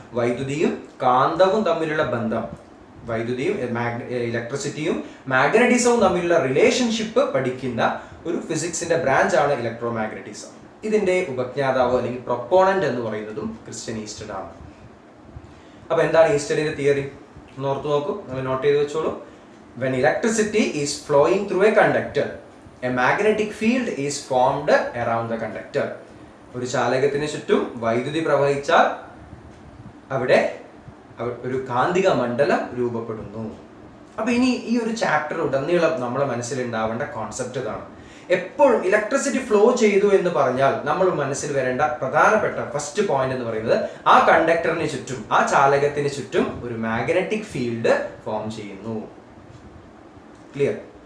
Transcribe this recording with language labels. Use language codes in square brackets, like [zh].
[ml] വൈദ്യുതിയും കാന്തവും തമ്മിലുള്ള ബന്ധം, വൈദ്യുതിയും ഇലക്ട്രിസിറ്റിയും മാഗ്നറ്റിസവും തമ്മിലുള്ള റിലേഷൻഷിപ്പ് പഠിക്കുന്ന ഒരു ഫിസിക്സിന്റെ ബ്രാഞ്ചാണ് ഇലക്ട്രോ മാഗ്നറ്റിസം. ഇതിന്റെ ഉപജ്ഞാതാവ് അല്ലെങ്കിൽ പ്രൊപ്പോണന്റ് എന്ന് പറയുന്നതും ക്രിസ്ത്യൻ ഈസ്റ്റഡ് ആണ്. അപ്പൊ എന്താണ് ഈസ്റ്റഡിന്റെ തിയറി? ഒന്ന് ഓർത്തു നോക്കൂ, നിങ്ങൾ നോട്ട് ചെയ്ത് വെച്ചോളൂ. [en] when electricity is flowing through a conductor, a magnetic field is formed around the conductor. [ml] ഒരു ചാലകത്തിന് ചുറ്റും വൈദ്യുതി പ്രവഹിച്ചാൽ അവിടെ ഒരു കാന്തിക മണ്ഡലം രൂപപ്പെടുന്നു. അപ്പൊ ഇനി ഈ ഒരു ചാപ്റ്റർ ഉടനീളം നമ്മുടെ മനസ്സിലുണ്ടാവേണ്ട കോൺസെപ്റ്റ് ഇതാണ്. എപ്പോഴും ഇലക്ട്രിസിറ്റി ഫ്ലോ ചെയ്തു എന്ന് പറഞ്ഞാൽ നമ്മൾ മനസ്സിൽ വരേണ്ട പ്രധാനപ്പെട്ട ഫസ്റ്റ് പോയിന്റ് എന്ന് പറയുന്നത് ആ കണ്ടക്ടറിന് ചുറ്റും, ആ ചാലകത്തിന് ചുറ്റും ഒരു മാഗ്നറ്റിക് ഫീൽഡ് ഫോം ചെയ്യുന്നു. ക്ലിയർ?